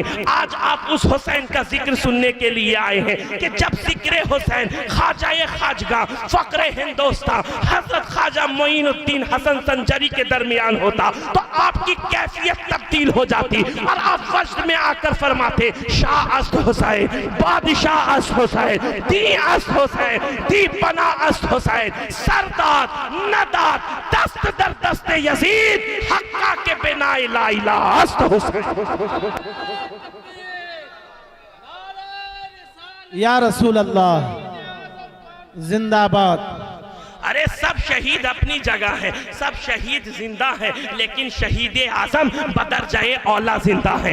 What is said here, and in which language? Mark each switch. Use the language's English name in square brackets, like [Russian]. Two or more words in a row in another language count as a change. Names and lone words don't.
[Urdu] آج آپ اس حسین کا ذکر سننے کے لیے آئے ہیں کہ جب ذکر حسین خواجہ خواجگاہ فقر ہندوستان حضرت خواجہ معین الدین حسن سنجری کے درمیان ہوتا تو آپ کی کیفیت تبدیل ہو جاتی اور آپ وجد میں آ کر فرماتے [Persian] شاہ است حسین, بادشاہ است حسین, دی است حسین, دی پناہ است حسین, سرداد نداد دست در دست یزید حقا کے بنا لا الہ است حسین. [Urdu] یا رسول اللہ زندہ باد. ارے سب شہید اپنی جگہ ہیں، سب شہید زندہ ہیں، لیکن شہید اعظم بدرجہ اولا زندہ ہیں۔